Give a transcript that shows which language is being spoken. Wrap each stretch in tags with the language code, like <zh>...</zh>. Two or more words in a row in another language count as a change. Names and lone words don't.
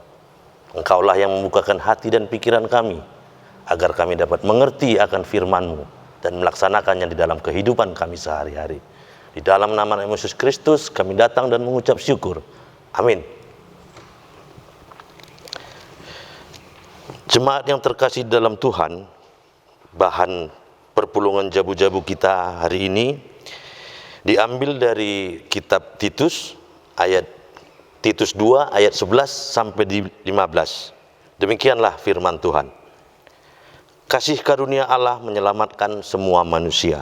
<id>Engkaulah yang membukakan hati dan pikiran kami agar kami dapat mengerti akan firman-Mu dan melaksanakannya di dalam kehidupan kami sehari-hari. Di dalam nama Yesus Kristus kami datang dan mengucap syukur. Amin. Jemaat yang terkasih dalam Tuhan, bahan</id> <btx>perpulungan jabu-jabu</btx> <id>kita hari ini diambil dari kitab Titus, Titus 2 ayat 11 sampai di 15. Demikianlah firman Tuhan. Kasih karunia Allah menyelamatkan semua manusia.</id>